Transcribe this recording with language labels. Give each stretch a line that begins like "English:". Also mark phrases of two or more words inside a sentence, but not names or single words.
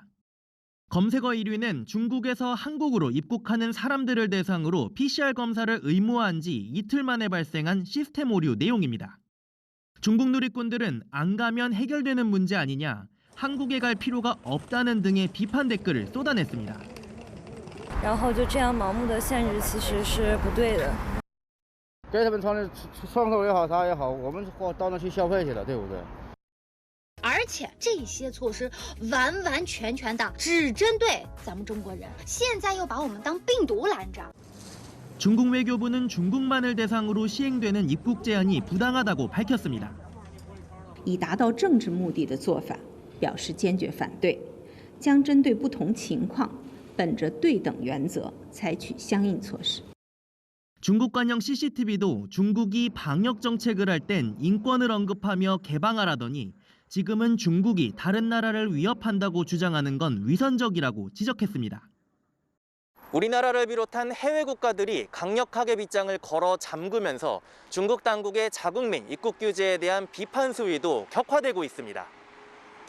Korean: 검색어 1위는 중국에서 한국으로 입국하는 사람들을 대상으로 PCR 검사를 의무화한 지 이틀 만에 발생한 시스템 오류 내용입니다. 중국 누리꾼들은 안 가면 해결되는 문제 아니냐, 한국에 갈 필요가 없다는 등의 비판 댓글을 쏟아냈습니다.
Chinese: 然后就这样盲目的限制其实是不对的。给他们窗口也好，啥也好，我们到那去消费去了，对不对？而且这些措施完完全全的只针对咱们中国人，现在又把我们当病毒拦着。
Korean: 중국 외교부는 중국만을 대상으로 시행되는 입국 제한이 부당하다고 밝혔습니다.
Chinese: 以达到政治目的的做法表示坚决反对，将针对不同情况，本着对等原则采取相应措施。
Korean: 중국 관영 CCTV도 중국이 방역 정책을 할 땐 인권을 언급하며 개방하라더니 지금은 중국이 다른 나라를 위협한다고 주장하는 건 위선적이라고 지적했습니다. 우리나라를 비롯한 해외 국가들이 강력하게 빗장을 걸어 잠그면서 중국 당국의 자국민 입국 규제에 대한 비판 수위도 격화되고 있습니다.